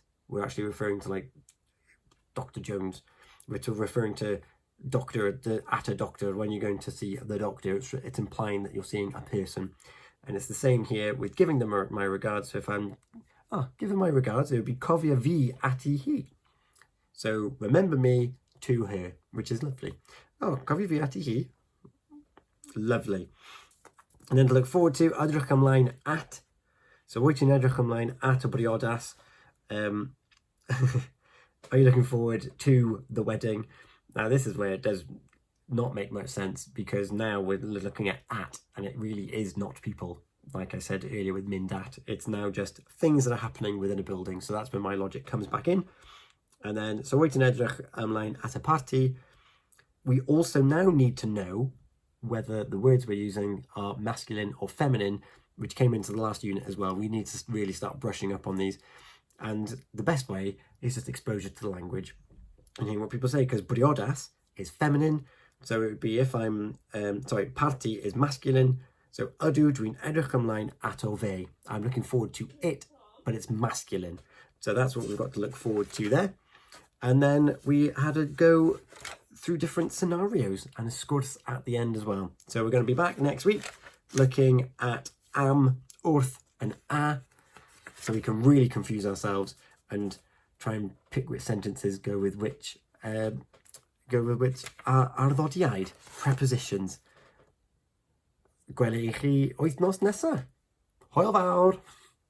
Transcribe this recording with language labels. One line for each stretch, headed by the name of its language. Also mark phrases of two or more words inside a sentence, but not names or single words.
English: We're actually referring to like Dr. Jones. We're referring to doctor, at a doctor. When you're going to see the doctor, it's implying that you're seeing a person. And it's the same here with giving them my regards. So if I'm giving my regards, it would be
Welsh: cofia fi ati hi.
English: So remember me to her, which is lovely.
Welsh: Oh, cofia fi ati hi.
English: Lovely. And then to look forward to,
Welsh: edrych ymlaen at. So wyt ti'n edrych ymlaen at y briodas?
English: Are you looking forward to the wedding? Now this is where it does not make much sense, because now we're looking at and it really is not people. Like I said earlier with
Welsh: mynd at,
English: it's now just things that are happening within a building. So that's where my logic comes back in.
Welsh: And then, so wyt ti'n edrych ymlaen at a party.
English: We also now need to know whether the words we're using are masculine or feminine, which came into the last unit as well. We need to really start brushing up on these. And the best way is just exposure to the language and hearing what people say, because briodas is feminine. So it would be if I'm, party is masculine.
Welsh: So ydw dwi'n edrych ymlaen ato fe.
English: I'm looking forward to it, but it's masculine. So that's what we've got to look forward to there. And then we had to go through different scenarios and a sgwrs at the end as well. So we're going to be back next week looking at am, wrth and a, so we can really confuse ourselves and try and pick which sentences go with which arddodiaid, prepositions.
Welsh: Gwela i chi wythnos nesa. Hwyl fawr!